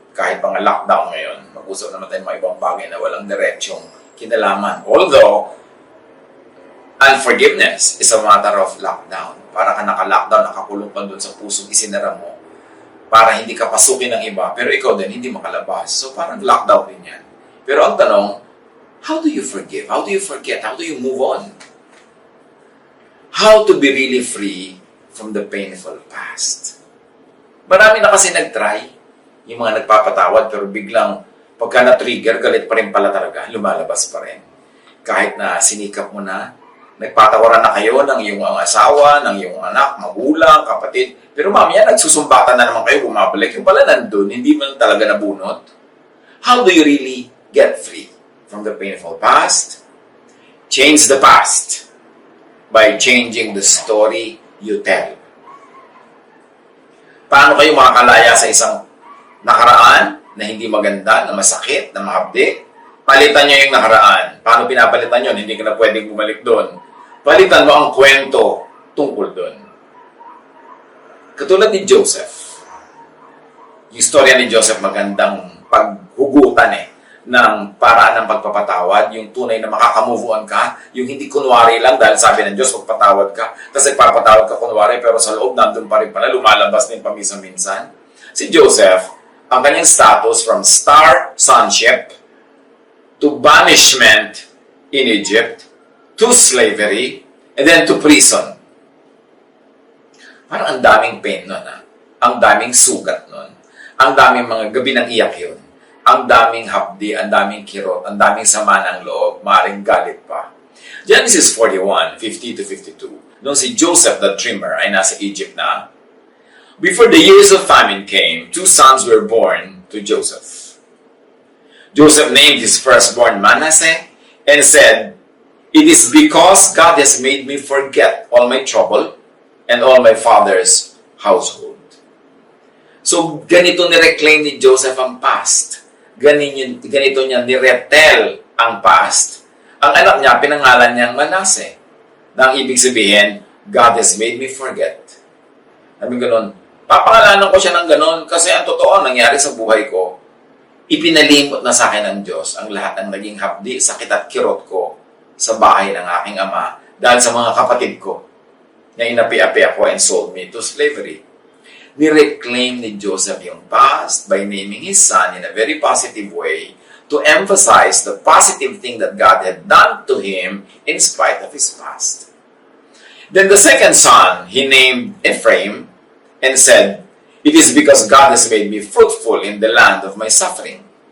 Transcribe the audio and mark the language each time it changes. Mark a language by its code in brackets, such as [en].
[tl] Kahit mga lockdown ngayon, mag-usap naman tayo mga ibang bagay na walang diretsyong kinalaman. [en] Although, unforgiveness is a matter of lockdown. [tl] Para ka naka-lockdown, nakakulong ka dun sa pusong isinara mo para hindi ka pasukin ng iba, pero ikaw din hindi makalabas. So parang lockdown din yan. Pero ang tanong, [en] how do you forgive? How do you forget? How do you move on? How to be really free from the painful past? [tl] Marami na kasi nag-try, yung mga nagpapatawad, pero biglang pagka na-trigger, galit pa rin pala talaga, lumalabas pa rin. Kahit na sinikap mo na, nagpatawaran na kayo ng iyong asawa, ng iyong anak, magulang, kapatid, pero mamaya nagsusumbatan na naman kayo, bumabalik, yung pala nandun, hindi mo talaga nabunot. [en] How do you really get free from the painful past? Change the past by changing the story you tell. [tl] Paano kayo makakalaya sa isang nakaraan na hindi maganda, na masakit, na mahapdi? Palitan nyo yung nakaraan. Paano pinapalitan yun? Hindi ka na pwedeng bumalik doon. Palitan mo ang kwento tungkol doon. Katulad ni Joseph. Yung storya ni Joseph magandang paghugutan ng paraan ng pagpapatawad, yung tunay na makakamove on ka, yung hindi kunwari lang dahil sabi ng Diyos, magpatawad ka, kasi papatawad ka kunwari, pero sa loob nandun pa rin pala, lumalabas din paminsan-minsan. Si Joseph, ang kanyang [en] status from star sonship to banishment in Egypt, to slavery, and then to prison. [tl] Parang ang daming pain nun, ang daming sugat nun, ang daming mga gabi ng iyak yun. Ang daming hapdi, ang daming kirot, ang daming sama ng loob, maaaring galit pa. [en] Genesis 41:50-52. [tl] Noong si Joseph [en] the dreamer [tl] ay nasa Egypt na, [en] before the years of famine came, 2 sons were born to Joseph. Joseph named his firstborn Manasseh and said, "It is because God has made me forget all my trouble and all my father's household." [tl] So, ganito ni-reclaim ni Joseph ang past. Ganito niya niretel ang past. Ang anak niya, pinangalan niyang Manasseh. Nang ibig sabihin, [en] God has made me forget. [tl] Sabi ganun, papangalanan ko siya ng ganun kasi ang totoo nangyari sa buhay ko, ipinalimot na sa akin ng Diyos ang lahat ng naging hapdi, sakit at kirot ko sa bahay ng aking ama dahil sa mga kapatid ko na inapi-api ako [en] and sold me to slavery. [tl] Ni-reclaim ni Joseph yung [en] past by naming his son in a very positive way to emphasize the positive thing that God had done to him in spite of his past. Then the second son, he named Ephraim and said, "It is because God has made me fruitful in the land of my suffering."